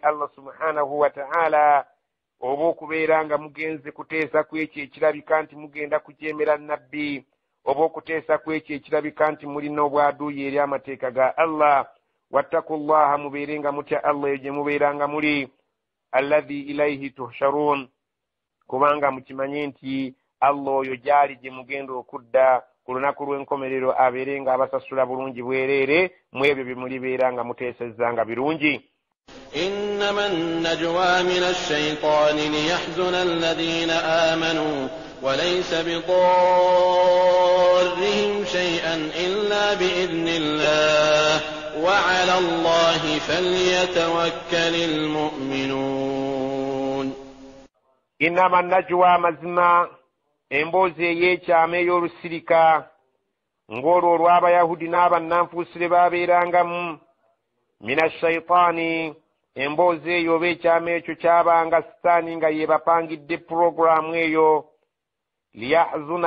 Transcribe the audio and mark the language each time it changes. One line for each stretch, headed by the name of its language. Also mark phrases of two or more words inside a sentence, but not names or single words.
Arabic: الله سبحانه وتعالى
Ganda: oba okubeera nga mugenze kuteesa ku ekyo ekirabika nti mugenda kujeemera nabbi oba okuteesa ku ekyo ekirabika nti mulina obwaduuyi eri amateeka ga Allah wattaqullaha mubeere nga mutya Allah eyo gye mubeera nga muli
Arabic: الذي إليه تحشرون
Ganda: kubanga mukimanye nti Allah oyo gyali gye mugenda okudda ku lunaku lw'enkomerero abeere nga abasasula bulungi bwereere mu ebyo bye mulibeera nga muteesezza nga birungi.
Arabic: إنما النجوى من الشيطان ليحزن الذين آمنوا وليس بضارهم شيئا إلا بإذن الله وعلى الله فليتوكل المؤمنون إنما النجوى
Ganda: مزما emboozi ey'ekyama ey'olusirika ng'olwo olw'abayahudi n'abannanfuusire baabeerangamu
Arabic: من الشيطان
Ganda: emboozi eyo oba ekyama ekyo kyabanga sitaani nga yeebapangidde puroguramu eyo liyahzuna